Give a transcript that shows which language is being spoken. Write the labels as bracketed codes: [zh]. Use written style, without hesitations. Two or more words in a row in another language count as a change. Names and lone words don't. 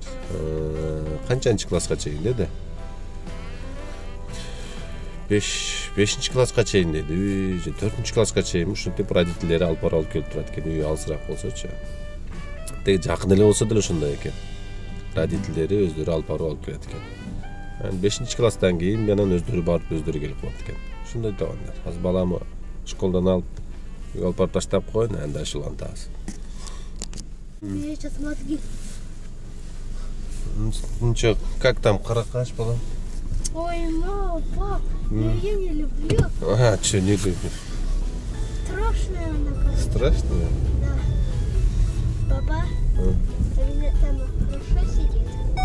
[ky] Канчанчы класска чейин деди? 5-5 класска чейин деди, же 4 класска чейин ушинтип родительдери алып барып алып келип турат экен, үй алысыраак болсочу. Теги жакын эле болсо деле ошондой экен. Родительдери өздөрү алып барып алып келет экен. 5 класстан кийин анан өздөрү барып өздөрү келип калат экен. Ошондой туугандар. Азыр баламы школдон алып алып таштап коюн, анда шулантабыз. [ru] Ну чё, как там, [ky] каракаш балам? [ru] Ой, мама, пап, я не люблю. Ага, чё, не любишь? Страшная она как. Страшная? Да. Папа, там хорошо сидит?